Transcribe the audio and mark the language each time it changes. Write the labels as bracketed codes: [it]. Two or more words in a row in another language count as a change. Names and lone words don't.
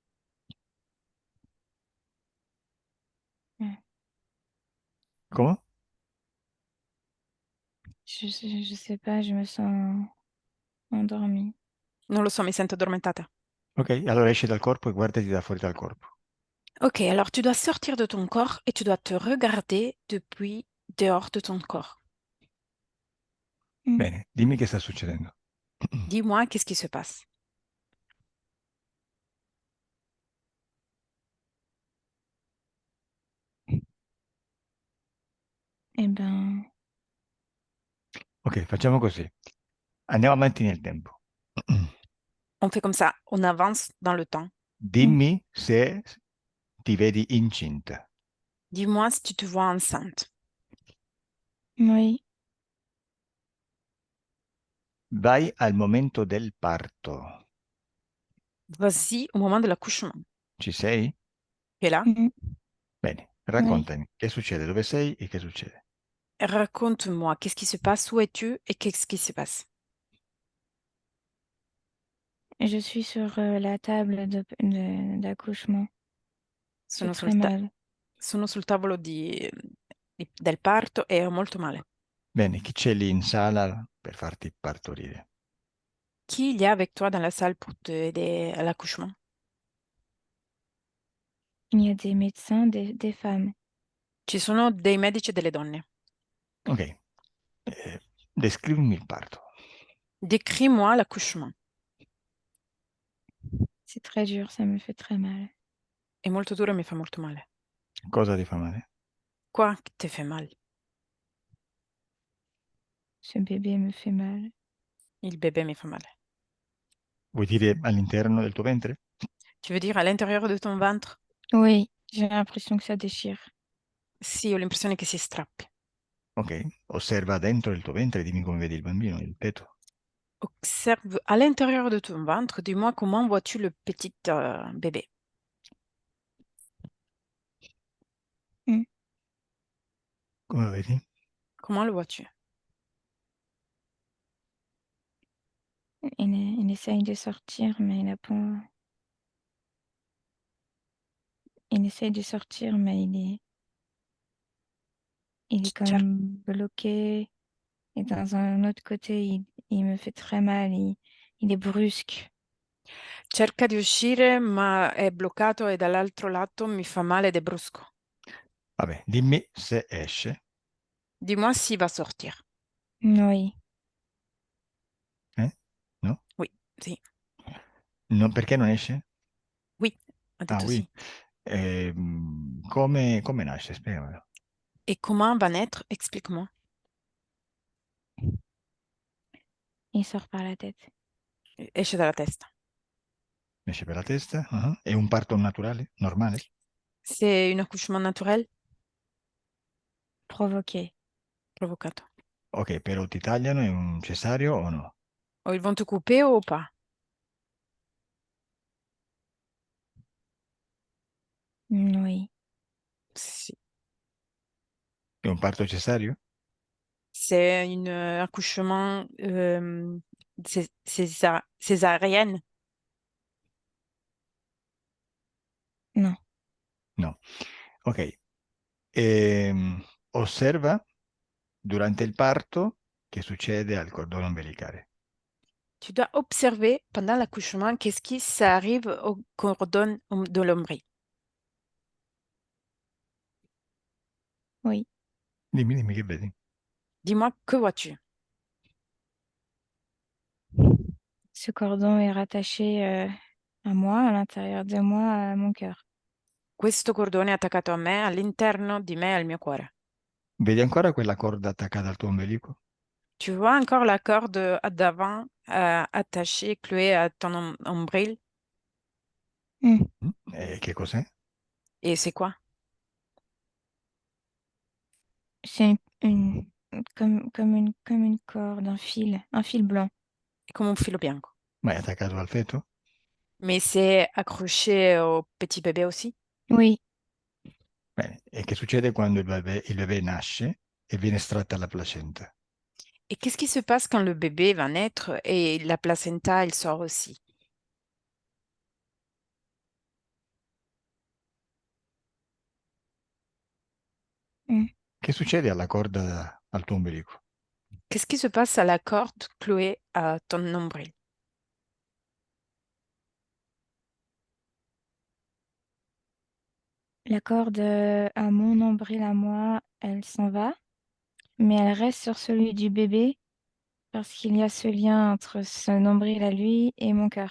[it] Come? [fr] Je sais pas, je me sens endormie. [it] Non lo so, mi sento addormentata. Ok, allora esci dal corpo e guardati da fuori dal corpo. [fr] Ok, alors tu dois sortir de ton corps et tu dois te regarder depuis dehors de ton corps. [it] Bene, dimmi che sta succedendo. [fr] Dis-moi qu'est-ce qui se passe. Eh ben, [it] Ok, facciamo così. Andiamo avanti nel tempo. [fr] On fait comme ça, on avance dans le temps. [it] Dimmi se ti vedi incinta. [fr] Dis-moi si tu te vois enceinte. oui, [it] Vai al momento del parto. [fr] Vas-y au moment de l'accouchement. [it] Ci sei? [fr] Tu es là? [it] Bene, raccontami che succede, dove sei e che succede. [fr] Raconte-moi qu'est-ce qui se passe, où es-tu et qu'est-ce qui se passe. je suis sur la table d'accouchement. J'ai [it] Sono [fr] très [it] sul, [fr] mal. [it] sono sul tavolo del parto e ho molto male. Bene, chi c'è lì in sala per farti partorire? [fr] Qui il y a avec toi dans la salle pour t'aider à l'accouchement? Il y a des médecins, des femmes. [it] Ci sono dei medici e delle donne. Ok, descrivimi il parto. [fr] Décris-moi l'accouchement. C'est très dur, ça me fait très mal. [it] È molto duro e mi fa molto male. Cosa ti fa male? [fr] Quoi te fait mal? Ce bébé me fait mal. [it] Il bébé mi fa male. Vuoi dire all'interno del tuo ventre? [fr] Tu veux dire à l'intérieur de ton ventre? Oui, j'ai l'impression que ça déchire. [it] Sì, ho l'impressione che si strappi. Ok, osserva dentro il tuo ventre e dimmi come vedi il bambino, il feto. [fr] Observe à l'intérieur de ton ventre, dis-moi comment vois-tu le petit bébé? Mm. [it] Come lo vedi? [fr] Comment le vois-tu? Il essaye de sortir, mais il a pas. Il essaye de sortir, mais il est quand Cer- même bloqué. Et dans un autre côté, il me fait très mal. Il est brusque. [it] Cerca di uscire, ma è bloccato e dall'altro lato mi fa male ed è brusco. Vabbè, dimmi se esce. [fr] Dis-moi s'il va sortir. Oui, [it] No? [fr] Oui, [it] sì. Perché non esce? [fr] Oui, ha Ah, [it] detto [fr] oui. [it] sì. Come nasce? Spiegamelo. [fr] Et comment va naître? Explique-moi. il sort par la tête. [it] Esce dalla testa. Esce per la testa? Ah. È un parto naturale? Normale? [fr] C'est un accouchement naturel Provoqué. [it] provocato. Ok, però ti tagliano, è un cesareo o no? [fr] Oh, ils vont te couper ou pas? Oui. [it] Sì. È un parto cesareo? [fr] C'est un accouchement césarienne. Non. [it] No. Ok. Osserva durante il parto che succede al cordone ombelicale. [fr] Tu dois observer pendant l'accouchement qu'est-ce qui s'arrive au cordon de l'ombril. Oui. [it] Dimmi che vedi. [fr] Dis-moi, que vois-tu? Ce cordon est rattaché à moi, à l'intérieur de moi, à mon cœur. [it] Questo cordone è attaccato a me, all'interno di me, al mio cuore. Vedi ancora quella corda attaccata al tuo ombelico? [fr] Tu vois encore la corde d'avant attachée, clouée à ton ombril? Mm. [it] E che cos'è? [fr] Et c'est quoi? C'est comme une corde, un fil blanc. [it] È come un filo bianco. Ma è attaccato al feto? [fr] Mais c'est accroché au petit bébé aussi? Oui. [it] Bene. E che succede quando il bebè nasce e viene estratta la placenta? [fr] Et qu'est-ce qui se passe quand le bébé va naître et la placenta, elle sort aussi? Mm. [it] Che succede alla corda al tuo ombelico? [fr] Qu'est-ce qui se passe à la corde clouée à ton nombril? La corde à mon nombril à moi, elle s'en va, mais elle reste sur celui du bébé parce qu'il y a ce lien entre ce nombril à lui et mon cœur.